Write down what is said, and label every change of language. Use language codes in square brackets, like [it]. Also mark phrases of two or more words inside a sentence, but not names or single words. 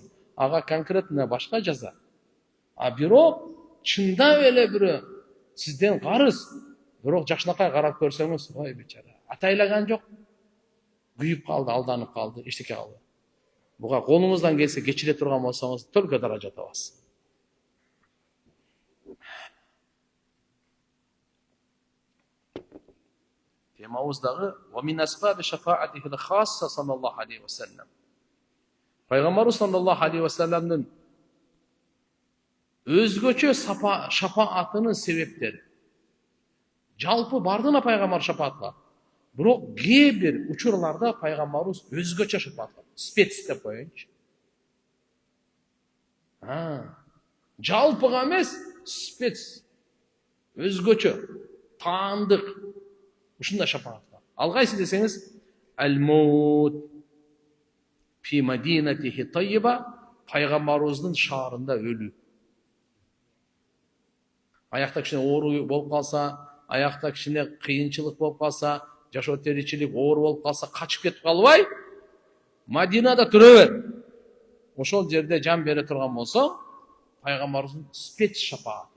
[ky] Ага конкретно башка жаза. А бирок чындап эле бирөө сизден карыз, бирок жакшынакай карап көрсөңүз, ой бечара, атайлаган жок. Күйүп калды, алданып калды, эчтеке калды. Буга колуңуздан келсе кечире турган болсоңуз, только даража табасыз. [ar] Темабыздагы وَمِنْ أَسْبَابِ شَفَاعَتِهِ خَاصَّةً صَلَّى اللهُ عَلَيْهِ وَسَلَّمَ. [ky] Пайгамбарыбыз [ar] صلى الله عليه وسلم [ky] Өзгөчө шапаатынын себептери. Жалпы бардына пайгамбар шапаатка. Бирок кээ бир учурларда пайгамбарыбыз өзгөчө шапаат кылат. Спец деп коеюнчу. Жалпыга эмес, спец. Өзгөчө, таандык. Ушундай шапаат кылат. Ал кайсы десеңиз, [ar] الموت في مدينته الطيبة, [ky] пайгамбарыбыздын шаарында өлүү. Аякта кичине оору болуп калса, аякта кичине кыйынчылык болуп калса, жашоо теричилик оор болуп калса, качып кетип калбай, Мадинада тура бер. Ошол жерде жан бере турган болсо, пайгамбарыбыздын спец шапааты.